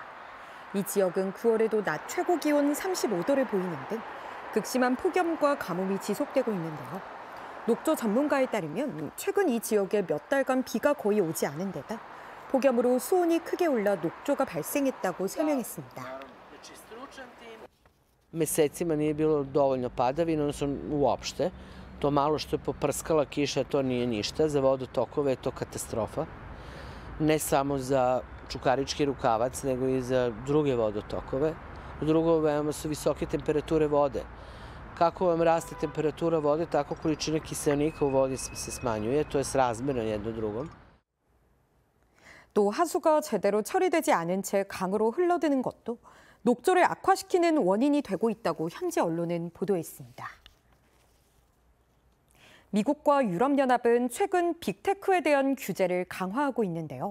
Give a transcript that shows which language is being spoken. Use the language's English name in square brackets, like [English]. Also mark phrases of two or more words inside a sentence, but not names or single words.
[Korean] 이 지역은 9월에도 낮 최고 기온 35도를 보이는 등 극심한 폭염과 가뭄이 지속되고 있는데요. 녹조 전문가에 따르면 최근 이 지역에 몇 달간 비가 거의 오지 않은 데다 폭염으로 수온이 크게 올라 녹조가 발생했다고 설명했습니다. [Serbian] Mesecima nije bilo dovoljno padavina, odnosno uopšte. To malo što je poprskala kiša, to nije ništa. Za vodotokove je to katastrofa. Ne samo za Čukarički rukavac, nego i za druge vodotokove. Drugo, veoma su visoke temperature vode. Kako vam raste temperatura vode, tako količina kiseonika u vodi se smanjuje, to je srazmjerno jedno drugom. [Korean] 또 하수가 제대로 처리되지 않은 채 강으로 흘러드는 것도 녹조를 악화시키는 원인이 되고 있다고 현지 언론은 보도했습니다. 미국과 유럽연합은 최근 빅테크에 대한 규제를 강화하고 있는데요.